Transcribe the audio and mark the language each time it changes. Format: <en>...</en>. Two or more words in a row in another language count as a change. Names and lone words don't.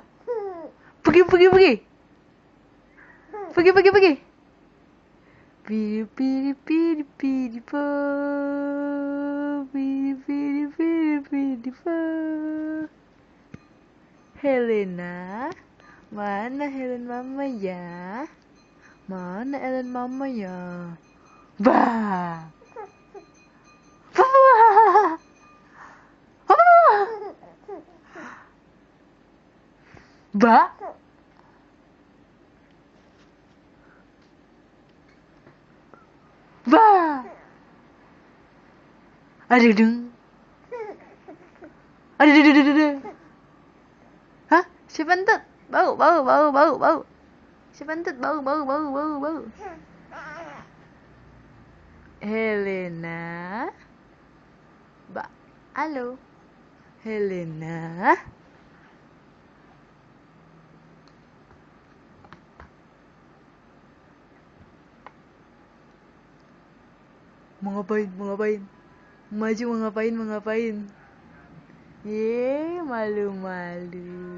<id>pergi pergi pergi pergi pergi pergi piri piri piri piri po piri piri piri piri po. Helena, mana Helen mama ya? Mana Helen mama ya? Bah. Bah. Bah. Bah. Aduh dung. Aduh duh duh duh duh. Hah? Siapa entut? Bau, bau, bau, bau, bau. Siapa entut? Bau, bau, bau, bau, bau. Helena. Ba. Halo. Helena. Mau ngapain? Mau ngapain? Maju mau ngapain? Mau ngapain? Ye, malu-malu.</id>